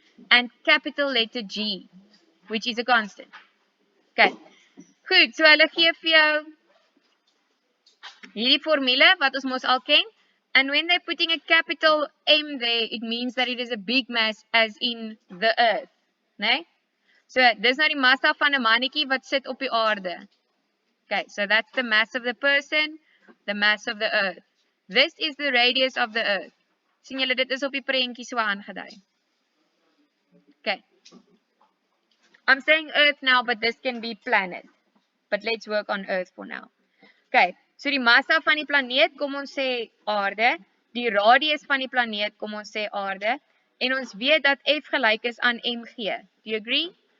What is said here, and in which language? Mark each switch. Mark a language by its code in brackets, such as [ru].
[en] And capital letter G, which is a constant. Okay. [af] Goed, so hulle gee vir jou hierdie formule wat ons mos al ken. [en] And when they're putting a capital M there, it means that it is a big mass as in the earth. [af] Nee? So, dis nou die massa van 'n mannetjie wat sit op die aarde. [en] Okay, so that's the mass of the person, the mass of the earth. This is the radius of the earth. [af] Sien julle, dit is op die prentjie so aangedui. [en] Okay. I'm saying earth now, but this can be planet. But let's work on earth for now. [af] Okay, so die massa van die planeet, kom ons sê aarde. Die radius van die planeet, kom ons sê aarde. En ons weet dat F gelyk is aan mg. [en] Do you agree?